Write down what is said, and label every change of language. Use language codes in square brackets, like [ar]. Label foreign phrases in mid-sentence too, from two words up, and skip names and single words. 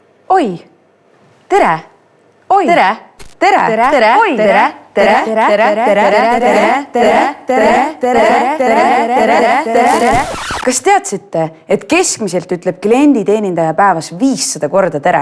[et] Oi, tere! Oi, tere! Tere! Tere! Oi, tere! Tere! Tere! Tere! Tere! Tere! Tere! Tere! Kas teadsite, et keskmiselt ütleb klienditeenindaja päevas 500 korda tere?